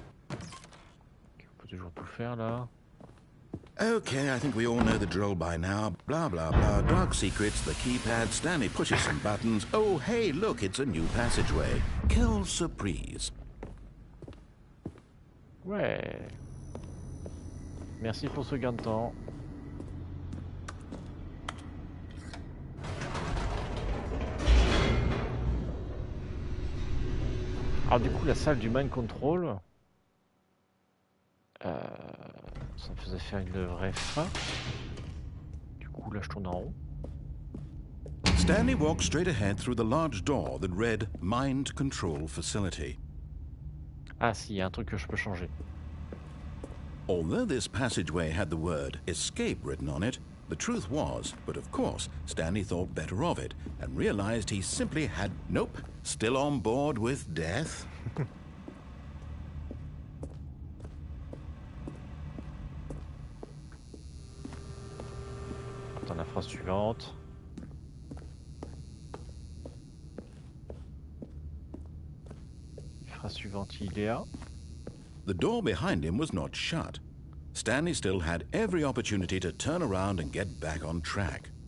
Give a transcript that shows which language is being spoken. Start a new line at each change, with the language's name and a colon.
French: On peut toujours tout faire là.
English: Okay, I think we all know the drill by now. Blah, blah, blah. Dark secrets, the keypad. Stanley pushes some buttons. Oh, hey, look, it's a new passageway.
French: Quelle surprise. Ouais. Merci pour ce gain de temps. Alors du coup, la salle du mind control... ça me faisait faire une vraie fin. Du coup, là, je tourne en rond.
English: Stanley walked straight ahead through the large door that read Mind Control Facility.
French: Ah si, il y a un truc que je peux changer.
English: Although this passageway had the word escape written on it, the truth was, but of course, Stanley thought better of it and realized he simply had... Nope, still on board with death.
French: Attends la phrase suivante. Phrase suivante, il est à...
English: The door behind him was not shut. Stanley still had every opportunity to turn around and get back on track.